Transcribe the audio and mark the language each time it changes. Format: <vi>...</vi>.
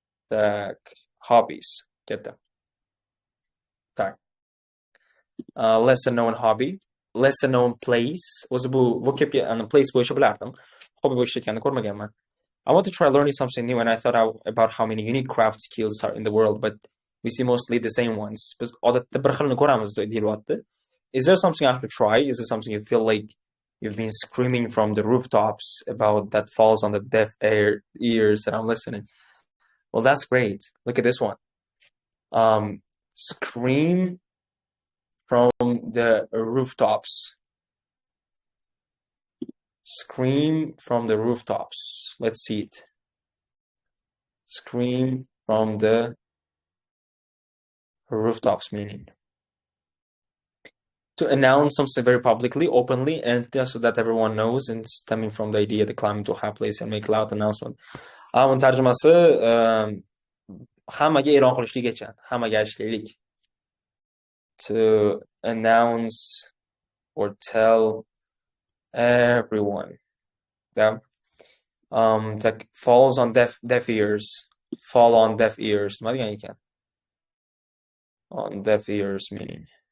<uz>Tak, hobbies. Ketdi. Tak.</uz> <en>Lesser known hobby, lesser known place.</en> <uz>O'zi bu vocabga place bo'yicha bilardim. Hobby bo'yicha ekanini ko'rmaganman.</uz> <en>I want to try learning something new, and I thought about how many unique craft skills are in the world, but we see mostly the same ones.</en> <uz>Biz odatda bir xilini ko'ramiz deyilyapti.</uz> <en>Is there something I should try? Is there something you feel like you've been screaming from the rooftops about that falls on the deaf ears that I'm listening? Well, that's great. Look at this one. Scream from the rooftops. Scream from the rooftops. Let's see it. Scream from the rooftops meaning to announce something very publicly, openly, and just so that everyone knows, and stemming from the idea to climb to a high place and make loud announcement.</en> <uz>Tarjimasi hammaga e'lon qilishlikgacha, hammaga aytishlik.</uz> <en>To announce or tell everyone. Yeah. Like falls on deaf ears. Fall on deaf ears.</en> <uz>Nima degan ekan?</uz> <en>On deaf ears meaning.</en>